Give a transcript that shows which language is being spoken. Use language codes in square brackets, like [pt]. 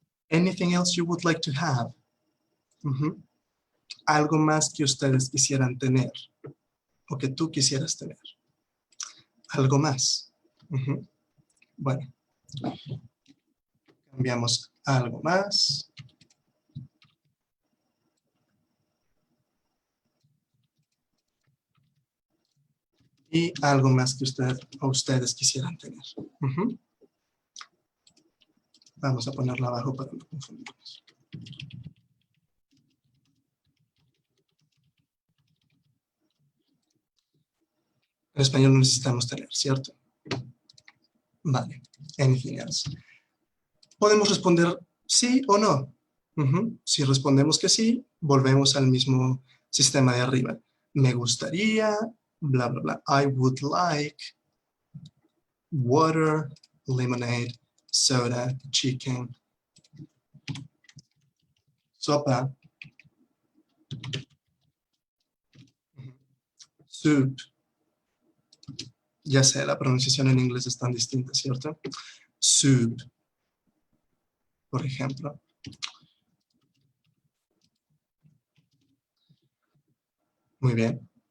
[en] Anything else you would like to have? [es] Algo más que ustedes quisieran tener o que tú quisieras tener. Algo más. Bueno, cambiamos algo más. Y algo más que ustedes quisieran tener. Vamos a ponerlo abajo para no confundirnos. En español no necesitamos tener, ¿cierto? Vale. [en] Anything else. [es] Podemos responder sí o no. Si respondemos que sí, volvemos al mismo sistema de arriba. Me gustaría, bla, bla, bla. [en] I would like water, lemonade, soda, chicken, sopa, soup. [es] Ya sé, la pronunciación en inglés es tan distinta, ¿cierto? Soup, por ejemplo. Muy bien.